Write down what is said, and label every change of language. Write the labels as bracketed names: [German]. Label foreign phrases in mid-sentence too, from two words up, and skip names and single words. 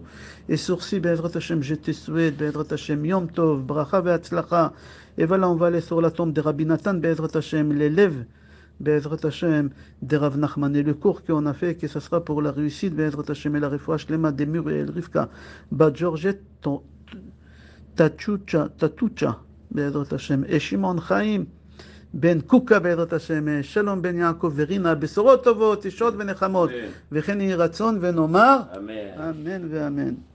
[French] Et sur-ci, [Hebrew] בעזרת השם, [French] je te souhaite, [Hebrew] בעזרת השם יום טוב ברכה והצלחה. [French] Et voilà, on va aller sur la tombe de Rabbi Nathan, [Hebrew] בעזרת השם, [French] l'élève, [Hebrew] בעזרת השם, [French] de Rav Nachman. Et le cours qu'on a fait, que ce sera pour la réussite, [Hebrew] בעזרת השם, [French] et la [Hebrew] רפואה שלמה [French] de Muriel Rivka, Bat Georgette, [Hebrew] Tatucha, בעזרת השם, et Shimon Chaim, Ben Kuka בעזרת השם, שלום בן יעקב ורינה, בשורות טובות, ישועות ונחמות, וכן יהי רצון ונאמר, אמן ואמן.